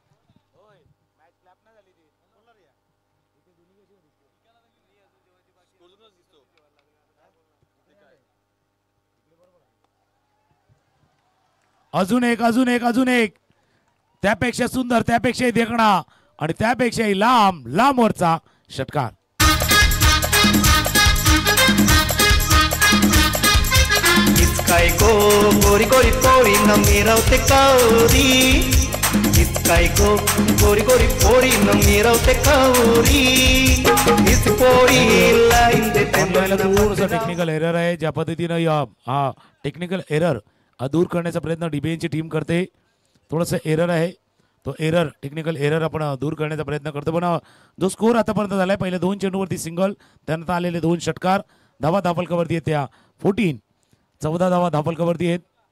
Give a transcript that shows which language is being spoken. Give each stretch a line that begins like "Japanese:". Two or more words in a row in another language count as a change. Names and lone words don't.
Marathi: अजून एक त्यापेक्षा सुंदर, त्यापेक्षाही देखणा आणि त्यापेक्षाही लांब वरचा षटकार. इतकाय गो गोरी गोरी पोरी न मिरवते कौरी, इतकाय गो गोरी गोरी पोरी न मिरवते कौरी, इस पोरी लाईन देते. थोडंसं
English: technical error
Marathi: आहे. ज्या पद्धतीनं हा
English: technical error
Marathi: दूर करण्याचा प्रयत्न डीबीएनची टीम करते. थोडंसं एरर आहे, तो
English: technical error
Marathi: आपण दूर करण्याचा प्रयत्न करतो. पण जो स्कोर आतापर्यंत झालाय, पहिले 2 चेंडूवरती सिंगल, त्यानंतर आलेले 2 षटकार, धावा धापलकावरती आहेत त्या 14 धावा धापलकावरती आहेत.